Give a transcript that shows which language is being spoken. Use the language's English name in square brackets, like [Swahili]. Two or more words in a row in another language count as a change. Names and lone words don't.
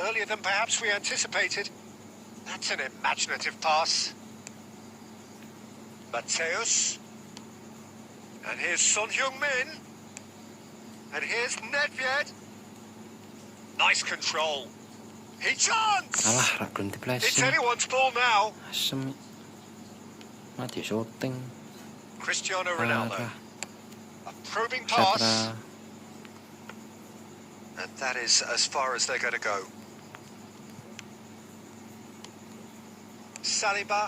[English] earlier than perhaps we anticipated. That's an imaginative pass. Mateus. And here's Son Heung-min. And here's Nedved. Nice control. He chance! [Javanese] Alah, ra gelem [English] It's [Javanese] diplesing. [English] anyone's ball now. [Javanese] Asem. Mati shooting. [English] Cristiano Ronaldo. [Indonesian] Parah. [English] A probing pass. Sabra. And that is as far as they're going to go. Saliba.